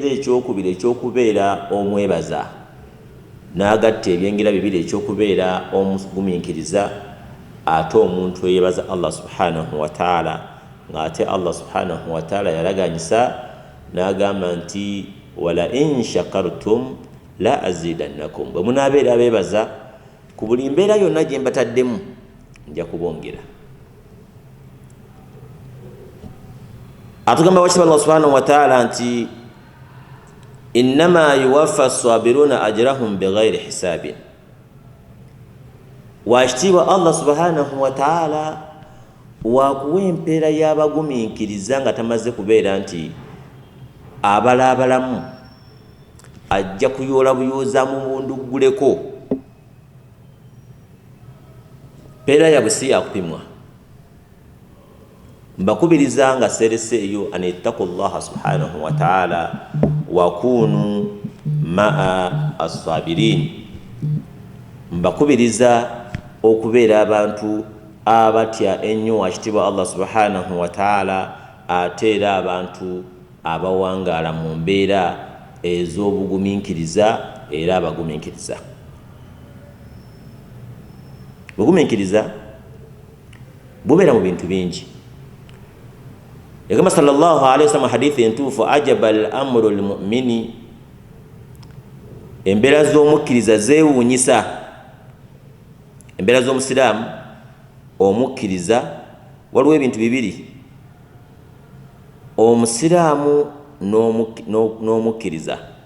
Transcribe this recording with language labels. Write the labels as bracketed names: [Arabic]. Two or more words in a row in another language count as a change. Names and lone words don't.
[Ganda] ekyokubiri eky'okubeera omwebaza, n'agatta ebyengera bibiri ekyokubeera omugumiikiriza, ate omuntu eyebaza [Arabic] الله سبحانه وتعالى [Ganda] ng'ate [Arabic] الله سبحانه وتعالى [Ganda] yalaganyisa n'agamba nti [Arabic] ولئن شكرتم لأزيدنكم, [Ganda] bwe munaabeera abeebaza ku buli mbeera yonna gye mbataddemu nja kubongera. Atugamba wakitiibwa [Arabic] الله سبحانه وتعالى [Ganda] nti [Arabic] إنما يوفى الصابرون أجرهم بغير حساب. [Ganda] Wakitiibwa [Arabic] الله سبحانه وتعالى [Ganda] waakuwa empeera y'abagumiikiriza nga tamaze kubeera nti abalaabalamu ajja kuyoola buyooza mu bundugguleko. Mpeera yaabwe si yakupimwa. Mbakubiriza nga serese eyo [Arabic] أن اتقوا الله سبحانه وتعالى وكونوا مع الصابرين. [Ganda] Mbakubiriza okubeera abantu abatya ennyo wakitiibwa [Arabic] الله سبحانه وتعالى, [Ganda] ate era abantu abawangaala mu mbeera ez'obugumiikiriza era abagumiikiriza. Bugumiikiriza bubeera mu bintu bingi. Yagamba [Arabic] صلى الله عليه وسلم [Ganda] hadithi entuufu, [Arabic] عجبا لأمر المؤمن, [Ganda] embeera z'omukkiriza zeewuunyisa. Embeera z'omusiraamu omukkiriza waliwo ebintu bibiri, omusiraamu n'omukkiriza.